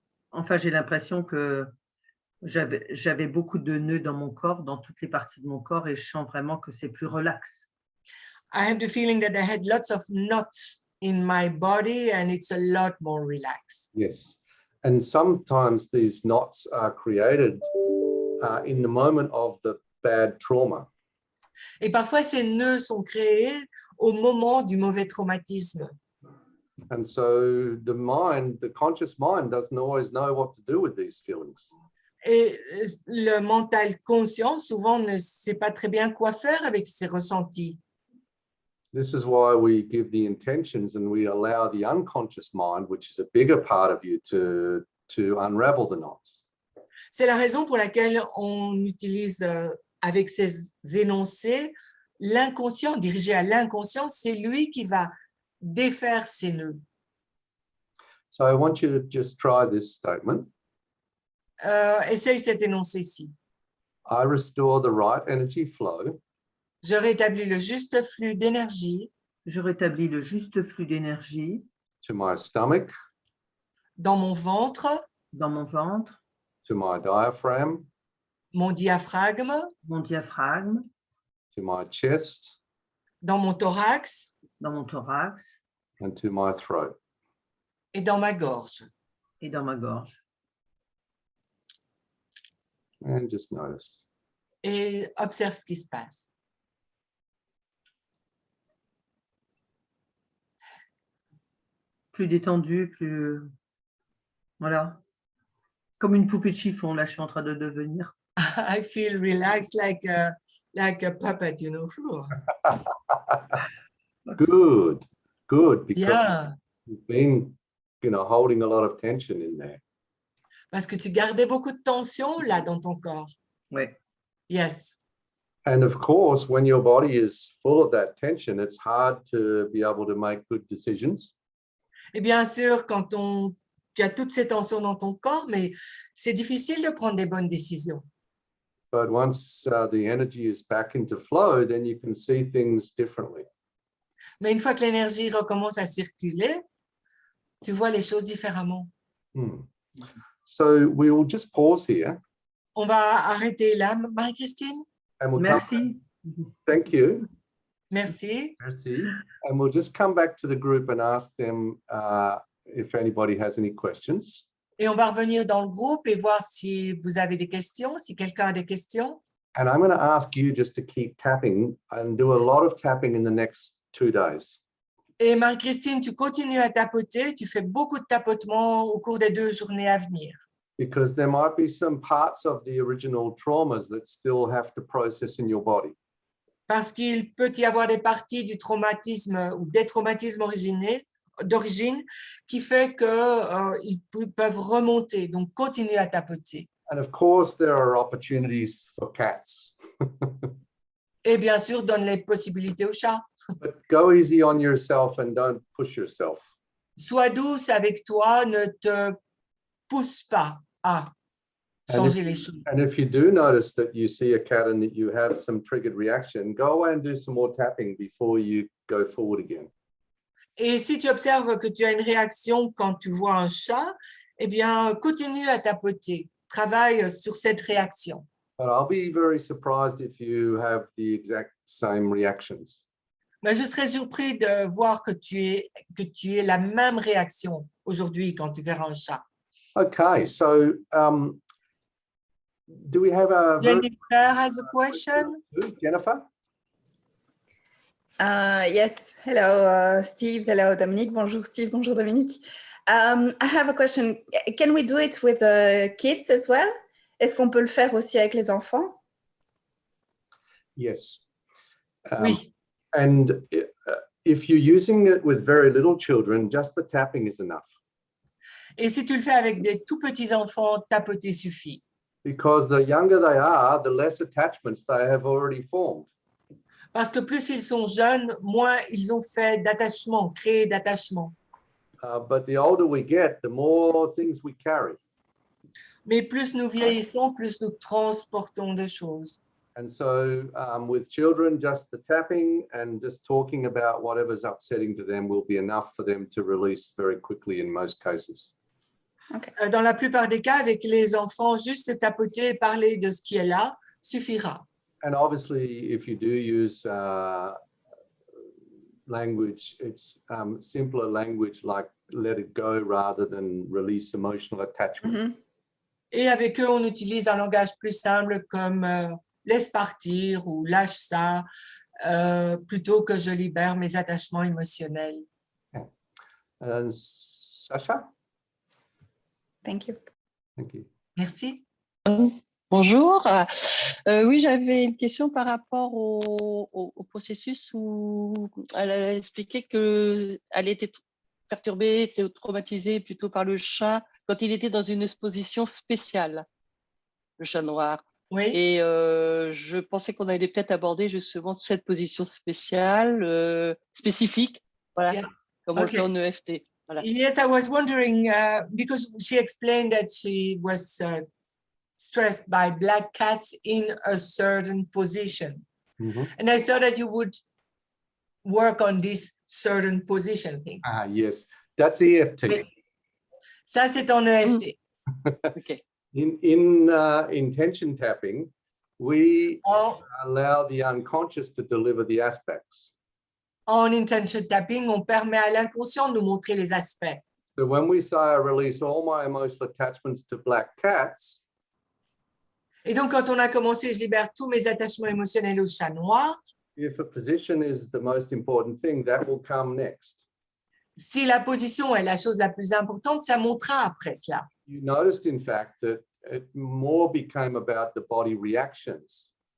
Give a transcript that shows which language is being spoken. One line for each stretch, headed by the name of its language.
French: Enfin, j'ai l'impression que J'avais beaucoup de nœuds dans mon corps, dans toutes les parties de mon corps, et je sens vraiment que c'est plus relax.
English: I have the feeling that I had lots of knots in my body and it's a lot more relaxed. Yes. And sometimes these knots are created in the moment of the bad trauma.
French: Et parfois, ces nœuds sont créés au moment du mauvais traumatisme.
English: And so the conscious mind doesn't always know what to do with these feelings.
French: Et le mental conscient, souvent, ne sait pas très bien quoi faire avec ses ressentis.
English: This is why we give the intentions and we allow the unconscious mind, which is a bigger part of you, to unravel the knots.
French: C'est la raison pour laquelle on utilise avec ces énoncés l'inconscient, dirigé à l'inconscient, c'est lui qui va défaire ces nœuds.
English: So I want you to just try this statement.
French: Essaye cet énoncé-ci.
English: I restore the right energy flow
French: Je rétablis le juste flux d'énergie Je rétablis le juste flux d'énergie
English: to my stomach,
French: dans mon ventre, dans mon ventre,
English: to my diaphragm,
French: mon diaphragme, mon diaphragme,
English: to my chest,
French: dans mon thorax dans mon thorax
English: and to my throat.
French: et dans ma gorge. et dans ma gorge.
English: And just notice.
French: Et observe ce qui se passe. Plus détendu, plus... Voilà. Comme une poupée de chiffon, là, je suis en train de devenir.
English: I feel relaxed like a puppet, you know. Good, good, because
French: Bien,
English: you've been, holding a lot of tension in there.
French: parce que tu gardais beaucoup de tension là dans ton corps. Ouais.
English: Yes. And of course, when your body is full of that tension, it's hard to be able to make good decisions.
French: Et bien sûr, quand tu as toutes ces tensions dans ton corps, mais c'est difficile de prendre des bonnes décisions.
English: But once the energy is back into flow, then you can see things differently.
French: Mais une fois que l'énergie recommence à circuler, tu vois les choses différemment.
English: So we will just pause here.
French: On va arrêter là, Marie-Christine.
English: And we'll
French: Merci.
English: thank you.
French: Merci. Merci.
English: And we'll just come back to the group and ask them if anybody has any questions.
French: Et on va revenir dans le groupe et voir si vous avez des questions, si quelqu'un a des questions.
English: And I'm going to ask you just to keep tapping and do a lot of tapping in the next 2 days.
French: Et Marie-Christine, tu continues à tapoter, tu fais beaucoup de tapotements au cours des 2 journées à venir.
English: Because there might be some parts of the original traumas that still have to process in your body.
French: Parce qu'il peut y avoir des parties du traumatisme ou des traumatismes d'origine qui fait qu'ils peuvent remonter. Donc, continue à tapoter.
English: And of course, there are opportunities for cats.
French: Et bien sûr, donne les possibilités au chat.
English: But go easy on yourself and don't push yourself.
French: Sois douce avec toi, ne te pousse pas à changer les choses.
English: And if you do notice that you see a cat and that you have some triggered reaction, go away and do some more tapping before you go forward again.
French: Et si tu observes que tu as une réaction quand tu vois un chat, eh bien, continue à tapoter. Travaille sur cette réaction.
English: But I'll be very surprised if you have the exact same reactions.
French: Mais je serais surpris de voir que tu aies la même réaction aujourd'hui quand tu verras un chat.
English: Okay, so do we have a Jennifer has a question. Jennifer? Yes, hello Steve, hello Dominique.
French: Bonjour Steve, bonjour Dominique.
English: I have a question. Can we do it with kids as well?
French: Est-ce qu'on peut le faire aussi avec les enfants?
English: Yes.
French: Oui.
English: And if you're using it with very little children, just the tapping is enough.
French: Et si tu le fais avec des tout petits enfants, tapoter suffit.
English: Because the younger they are, the less attachments they have already formed.
French: Parce que plus ils sont jeunes, moins ils ont fait d'attachement, créé d'attachement.
English: But the older we get, the more things we carry.
French: Mais plus nous vieillissons, plus nous transportons de choses.
English: And so with children, just the tapping and just talking about whatever's upsetting to them will be enough for them to release very quickly in most cases. Okay.
French: Dans la plupart des cas, avec les enfants, juste tapoter et parler de ce qui est là suffira.
English: And obviously, if you do use language, it's simpler language like let it go rather than release emotional attachment. Mhm.
French: Et avec eux, on utilise un langage plus simple comme laisse partir ou lâche ça, plutôt que je libère mes attachements émotionnels. Sasha?
English: Thank you. Thank you.
French: Merci. Bonjour. Oui, j'avais une question par rapport au processus où elle a expliqué qu'elle était perturbée, était traumatisée plutôt par le chat quand il était dans une exposition spéciale, le chat noir. Oui. Et je pensais qu'on allait peut-être aborder justement cette position spéciale, spécifique, voilà,
English: Yeah.
French: comme on le
English: Okay.
French: fait en EFT. Voilà.
English: Yes, I was wondering because she explained that she was stressed by black cats in a certain position. Mm-hmm. And I thought that you would work on this certain position thing. Yes, that's EFT.
French: Ça, c'est en EFT.
English: Okay. In intention tapping, we allow the unconscious to deliver the aspects.
French: En intention tapping, on permet à l'inconscient de nous montrer les aspects.
English: So when we say I release all my emotional attachments to black cats,
French: Et donc, quand on a commencé, je libère tous mes attachements émotionnels au chat noir.
English: if a position is the most important thing, that will come next.
French: Si la position est la chose la plus importante, ça montera après cela.
English: You noticed, in fact, that it more became about the body reactions.